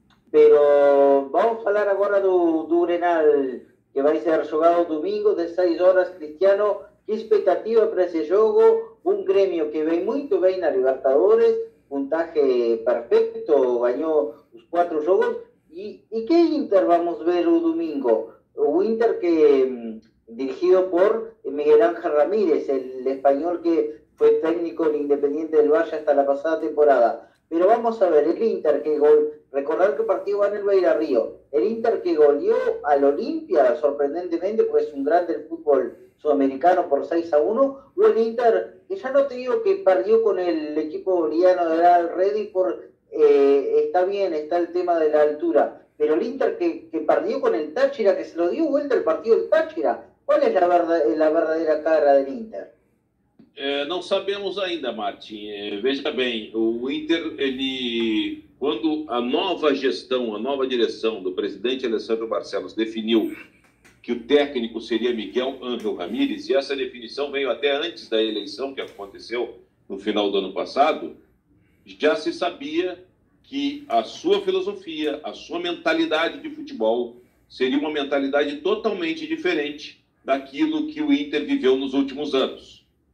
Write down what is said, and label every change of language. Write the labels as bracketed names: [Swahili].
[Portuguese] Pero vamos a falar agora do Grenal, que vai ser jogado domingo, 16 horas, Cristiano. Que expectativa para esse jogo? Um Grêmio que vem muito bem na Libertadores, puntaje perfeito, ganhou os 4 jogos. E que Inter vamos ver o domingo? O Inter que dirigido por [Spanish] Miguel Ángel Ramírez, el español que fue técnico en Independiente del Valle hasta la pasada temporada. Pero vamos a ver, el Inter que recordar que el partido va en el Beira Río, el Inter que goleó al Olimpia, sorprendentemente, pues es un grande del fútbol sudamericano por 6-1, o el Inter, que ya no te digo que perdió con el equipo boliviano de Real Ready por, está bien, está el tema de la altura, pero el Inter que perdió con el Táchira, que se lo dio vuelta el partido del Táchira, ¿cuál es la verdadera cara del Inter? [Portuguese] Não sabemos ainda, Martin. Veja bem, o Inter, quando a nova gestão, a nova direção do presidente Alessandro Barcelos definiu que o técnico seria Miguel Ángel Ramírez, e essa definição veio até antes da eleição que aconteceu no final do ano passado, já se sabia que a sua filosofia, a sua mentalidade de futebol seria uma mentalidade totalmente diferente daquilo que o Inter viveu nos últimos anos.